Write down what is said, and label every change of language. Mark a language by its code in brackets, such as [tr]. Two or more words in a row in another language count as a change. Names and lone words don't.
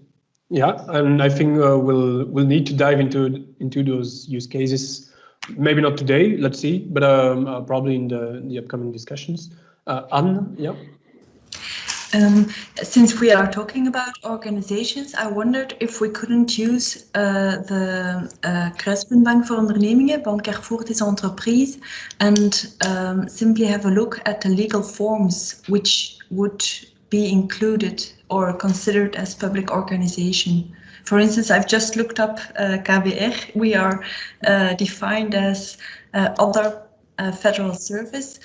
[en] Yeah, and I think we'll need to dive into those use cases maybe not today, let's see, but probably in the upcoming discussions. Anne, yeah. Since we are talking about organizations, I wondered if we couldn't use the Kruispuntbank voor ondernemingen, Bancaire voor des entreprises, and simply have a look at the legal forms which would be included or considered as public organization. For instance, I've just looked up KBR. We are defined as other federal service.